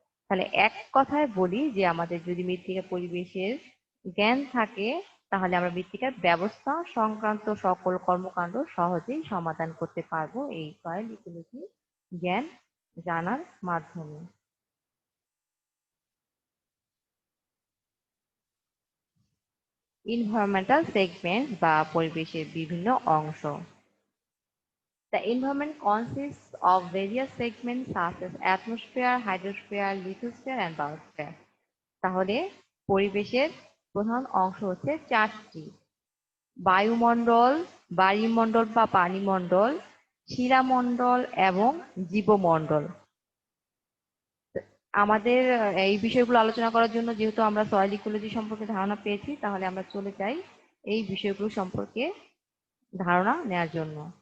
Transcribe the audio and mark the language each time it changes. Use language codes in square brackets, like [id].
[bn] তাহলে এক কথায় বলি যে আমাদের যদি মৃত্তিকা পরিবেশের জ্ঞান থাকে, তাহলে আমরা মৃত্তিকার ব্যবস্থা সংক্রান্ত সকল কর্মকাণ্ড সহজেই সমাধান করতে পারবো এই সয়েল ইকোলজি জ্ঞান জানার মাধ্যমে। এনভায়রনমেন্টাল সেগমেন্ট বা পরিবেশের বিভিন্ন অংশ। [en] The environment consists of various segments such as atmosphere, hydrosphere, lithosphere and biosphere. [bn] তাহলে পরিবেশের প্রধান অংশ হচ্ছে 4টি: বায়ুমণ্ডল, বায়ুমণ্ডল বা পানিমণ্ডল, শিলামণ্ডল এবং জীবমণ্ডল। আমাদের এই বিষয়গুলো আলোচনা করার জন্য যেহেতু আমরা সয়েল ইকোলজি সম্পর্কে ধারণা পেয়েছি, তাহলে আমরা চলে যাই এই বিষয়গুলো সম্পর্কে ধারণা নেয়ার জন্য।